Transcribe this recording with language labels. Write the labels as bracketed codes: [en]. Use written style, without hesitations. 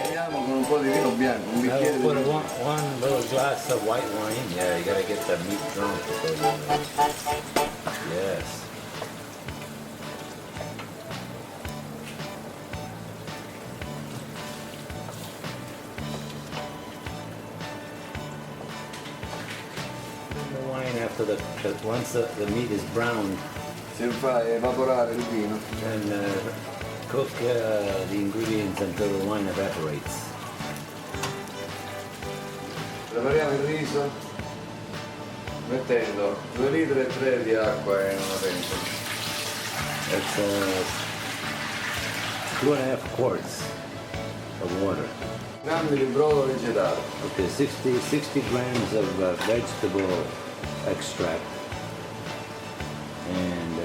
[it] Con un po' di vino bianco, un bicchiere di [en] Put [it] vino. [en] one little glass of white wine. Yeah, you gotta get that meat drunk. Yes. The wine after once the meat is brown, [it] Si fa evaporare il vino. [en] then cook the ingredients until the wine evaporates. [it] Prepariamo il riso mettendo 2 litri e 3 di acqua in una pentola. [en] That's 2.5 quarts of water. [it] Grammi di brodo vegetale, [en] Okay, 60 grams of vegetable extract and